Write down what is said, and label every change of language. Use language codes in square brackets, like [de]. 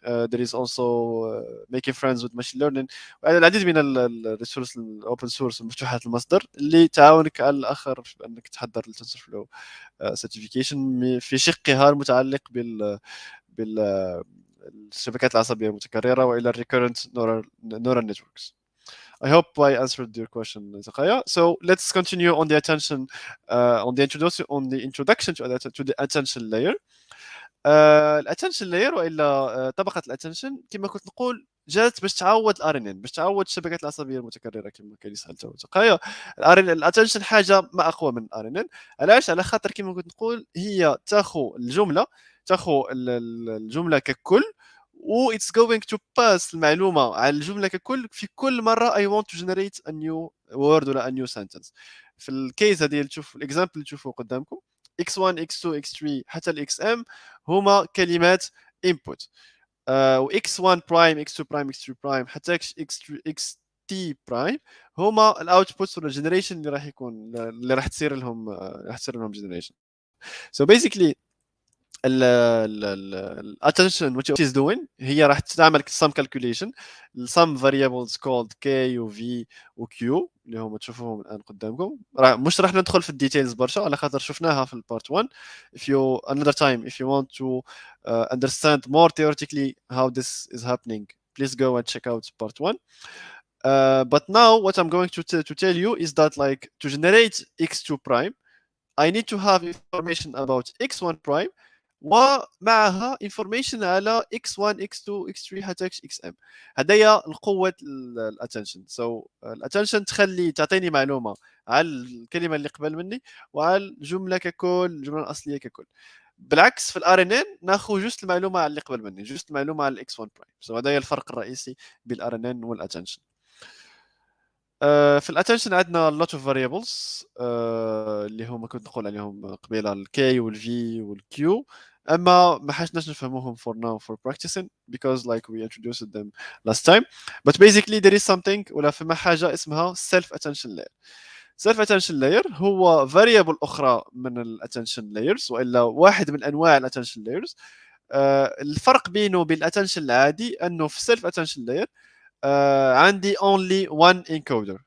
[en] there is also making friends with machine learning. [ar] العديد من الريسورس الاوبن سورس مفتوحه المصدر اللي تعاونك على الاخر انك تحضر التنسورفلو سيرتيفيكيشن في شقها المتعلق بالشبكات العصبيه المتكرره والى الريكورنت neural networks. [en] I hope I answered your question, Zakaya. So let's continue on the attention, on the introduction to the attention layer. [ar] الاتنشن لاير والا طبقه الاتنشن كما كنت نقول جات باش تعوض الار ان ان، باش تعوض الشبكات العصبيه المتكرره كما كان يسال تو تلقايا الاتنشن حاجه ما اقوى من الار ان ان. علاش؟ على خاطر كما كنت نقول هي تاخو الجمله، تاخو الجمله ككل، و [en] it's going to pass [ar] المعلومه على الجمله ككل في كل مره [en] I want to generate a new word [ar] ولا [en] a new sentence. [ar] في الكيس هذه اللي تشوف الاكزامبل اللي تشوفوه قدامكم x1 x2 x3 حتى الاكس ام هما كلمات input. و x1 برايم x2 برايم x3 برايم حتى xt برايم هما الاوتبوتس ولا الجنريشن اللي راح يكون اللي راح تصير لهم جنريشن. [en] So basically الاتنشن what is doing [ar] هي راح تعمل [en] some calculation some variables called k و v و q [ar] اللي هم تشوفوهم الان قدامكم. مش راح ندخل في الديتيلز برشا على خاطر شفناها في البارت 1. [en] if you another time if you want to understand more theoretically how this is happening, please go and check out part 1. But now what I'm going to tell you is that like to generate x2 prime I need to have information about x1 prime [ar] ومعها [en] information على x1 x2 x3 حتى xm. [ar] هدايا القوة الاتنشن. so الاتنشن تعطيني معلومة على الكلمة اللي قبل مني وعلى الجملة ككل، الجملة الأصلية ككل. بالعكس في الار ان ان ناخذ جوست المعلومة على اللي قبل مني، جوست المعلومة على الاكس 1 برايم. so هدايا الفرق الرئيسي بين الار ان ان والاتنشن. في الاتنشن عندنا [en] lot of variables [ar] اللي هما كنت نقول عليهم قبيله الكي والفي والكيو، اما ما حاجناش نفهموهم [en] for now for practicing because like we introduced them last time. But basically there is something [ar] ولا فما حاجه اسمها [en] self attention layer. [ar] self attention layer هو variable اخرى من الاتنشن layers والا واحد من انواع الاتنشن layers. الفرق بينه وبين الاتنشن العادي انه في self attention layer عندي [en] only one encoder.